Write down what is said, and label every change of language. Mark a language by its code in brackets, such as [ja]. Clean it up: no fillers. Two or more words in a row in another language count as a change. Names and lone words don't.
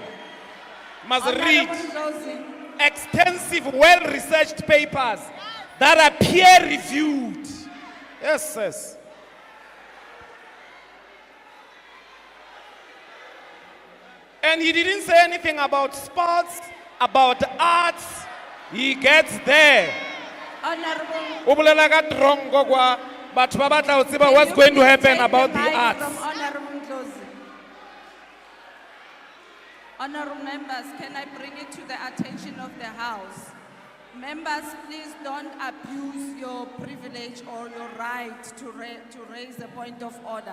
[en] Must read extensive, well-researched papers that are peer-reviewed. Yes, yes. And he didn't say anything about sports, about arts. He gets there. Honorable. [st] O bolela ka trongo kwa batho ba batla ho tseba [en] what's going to happen about the arts. From Honorable Ndlozi. Honorable members, can I bring it to the attention of the House? Members, please don't abuse your privilege or your right to raise a point of order.